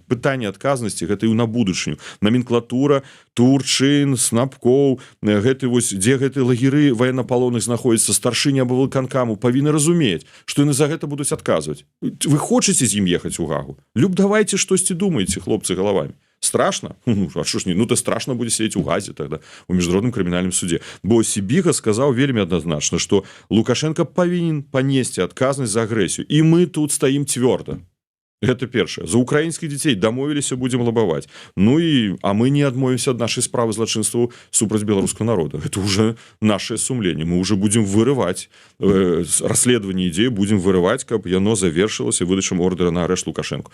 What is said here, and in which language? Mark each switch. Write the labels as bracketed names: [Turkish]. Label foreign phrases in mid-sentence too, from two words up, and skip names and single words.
[Belarusian] Пытанне адказнасці гэта і на будучыню. Номенклатура, Турчын, Снапкоў, гэты вось, дзе гэты лагеры военнапалонных знаходзяцца, старшыні аблвыканкаму павінны разумець, што яны за гэта будуць адказваць. Вы хочаце з ім ехаць у Гагу? Люб, давайце штосьці думаеце, хлопцы, галавамі. [Ukrainian] Страшно? А що ж не? Ну, то страшно буде сидіти у Газі тогда, у Міжнародному кримінальному суді. Бо Сібіга сказав вельми однозначно, що Лукашенко повинен [Russian] понести отказность за агрессию. И мы тут стоим твердо. Это першае. [Belarusian] За украінскіх дзяцей дамовіліся, будзем лабаваць. Ну і а мы не адмовімся ад нашай справы злачынству супраць беларускага народа. [Russian] Это уже наше сумленне. [Belarusian] Мы уже будем вырываць расследаванне ідзеі, будем вырываць, каб яно завершылася выдачам ордэра на арышт Лукашенко.